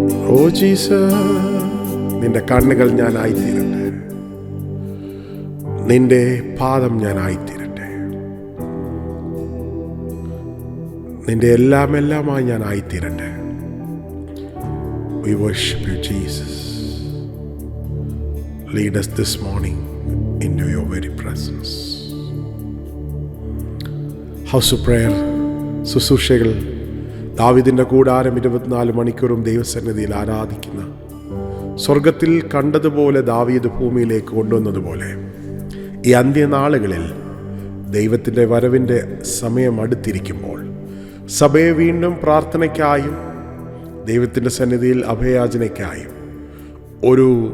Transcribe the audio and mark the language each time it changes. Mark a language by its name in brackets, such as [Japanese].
[Malayalam] Oh Jesus, നിന്റെ കണ്ണുകൾ ഞാൻ ആയിത്തീരട്ടെ, നിന്റെ പാദം ഞാൻ ആയിത്തീരട്ടെ, നിന്റെ എല്ലാമായി ഞാൻ ആയിത്തീരട്ടെ. [English] We worship you, Jesus. Lead us this morning into your very presence. [Malayalam] House of Prayer ശുശ്രൂഷകൾ ദാവീദിന്റെ കൂടാരം 24 മണിക്കൂറും ദൈവസന്നിധിയിൽ ആരാധിക്കുന്ന, സ്വർഗത്തിൽ കണ്ടതുപോലെ ദാവീദ് ഭൂമിയിലേക്ക് കൊണ്ടുവന്നതുപോലെ ഈ അന്ത്യനാളുകളിൽ ദൈവത്തിൻ്റെ വരവിൻ്റെ സമയം അടുത്തിരിക്കുമ്പോൾ സഭയെ വീണ്ടും പ്രാർത്ഥനയ്ക്കായും ദൈവത്തിൻ്റെ സന്നിധിയിൽ അഭയാചനയ്ക്കായും ഒരു